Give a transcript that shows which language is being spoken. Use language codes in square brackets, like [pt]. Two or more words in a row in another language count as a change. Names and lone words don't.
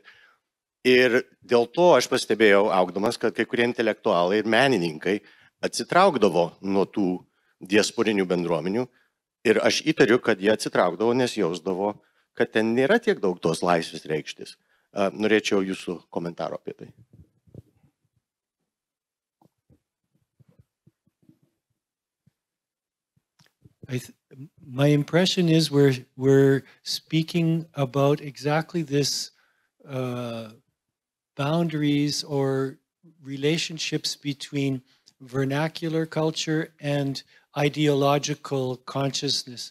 [lt] Ir dėl to aš pastebėjau, augdamas, kad kai kurie intelektualai ir menininkai atsitraukdavo nuo tų diasporinių bendruomenių ir aš įtariu, kad jie atsitraukdavo, nes jausdavo, kad ten nėra tiek daug tos laisvės reikštis. Norėčiau jūsų komentaro apie tai. [en] My impression is we're speaking about exactly this boundaries or relationships between vernacular culture and ideological consciousness.